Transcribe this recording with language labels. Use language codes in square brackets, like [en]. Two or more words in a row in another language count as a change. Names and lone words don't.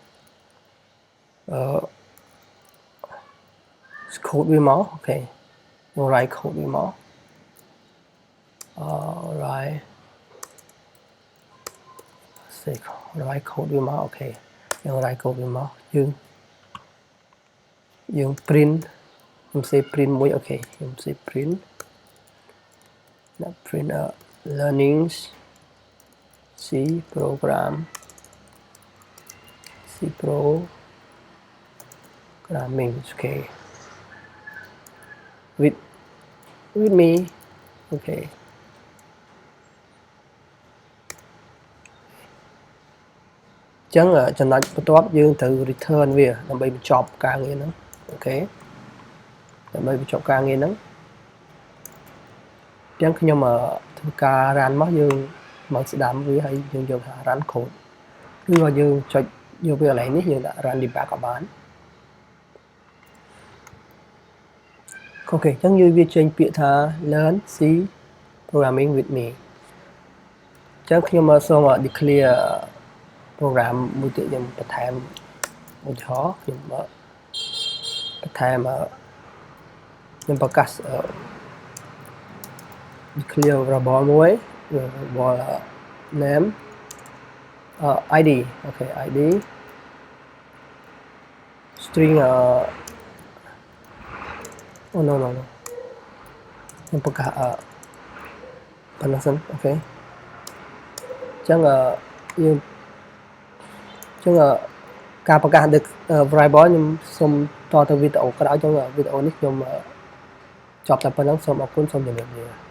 [km] code វាមកអូខេយើង [en] write code [km] វាមក [en] write code [km] វាមកអូខេយើង [en] write code [km] វាមកយើង print ខ្ញុំសេ print មួយអូខេខ្ញុំសេ print [en] learnings C programming [km] អូខេ [en] with me [km] អូខេចឹងចំណុចបន្ទាប់យើងត្រូវ return វាដើម្បីបញ្ចប់ការងារហ្នឹងអូខេដើម្បីបញ្ចប់ការងារហ្នឹង ចឹងខ្ញុំធ្វើការ run មកយើងមកស្ដាំវាហើយយើងយកថា [en] run code [km] ឬក៏យើងចុចយកវាកន្លែងនេះយើងដាក់ [en] run debug [km] ក៏បាន អូខេចឹងយើងវាចេញពាក្យថា [en] learn C programming with me [km] ចឹងខ្ញុំសូម [en] declare program [km] មួយទៀតខ្ញុំបន្ថែមឧទាហរណ៍ខ្ញុំបន្ថែមខ្ញុំប្រកាស [en] declare variable [km] មួយ [en] variable name id [km] អូខេ [en] id string Oh no no no [km] ខ្ញុំប្រកាសប៉ុណ្ណឹងសិនអូខេអញ្ចឹងយើងអញ្ចឹងការប្រកាស variable ខ្ញុំសូមតទៅវីដេអូក្រោយអញ្ចឹងវីដេអូនេះខ្ញុំចប់តែប៉ុណ្ណឹងសូមអរគុណសូមជម្រាបលា